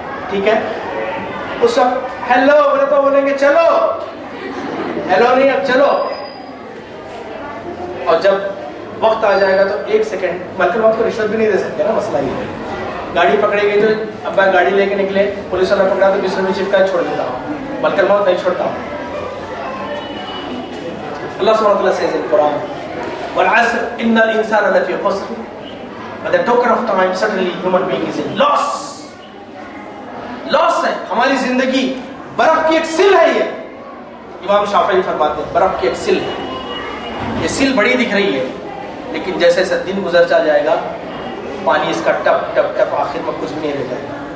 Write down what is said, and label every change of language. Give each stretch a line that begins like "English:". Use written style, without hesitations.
Urdu: ٹھیک ہے، اس وقت ہیلو بولے تو بولیں گے چلو، ہیلو نہیں اب چلو. اور جب وقت آ جائے گا تو 1 سیکنڈ، ملکل موت کو رشوت بھی نہیں دے سکتے نا، مسئلہ یہ ہے. گاڑی پکڑے گئی تو اب میں گاڑی لے کے نکلے، پولیس والا پکڑا تو 20 روپے چپکا چھوڑ دیتا ہوں. ملکل موت نہیں چھوڑتا ہوں.
English: Allah subhanahu wa ta'ala says in Quran,
Arabic: وَالْعَصْرِ إِنَّ الْإِنسَانَ لَفِي خُسْرٍ.
English: At the token of time, certainly human being is in loss.
Urdu: Loss ہے. ہماری زندگی برف کی ایک سل ہے. یہ امام شافعی فرماتے ہیں برف کی ایک سل ہے. یہ سل بڑی دکھ رہی ہے، لیکن جیسے جیسے دن گزر چلا جائے گا پانی اس کا ٹپ ٹپ ٹپ آخر میں کچھ بھی نہیں رہ جائے گا.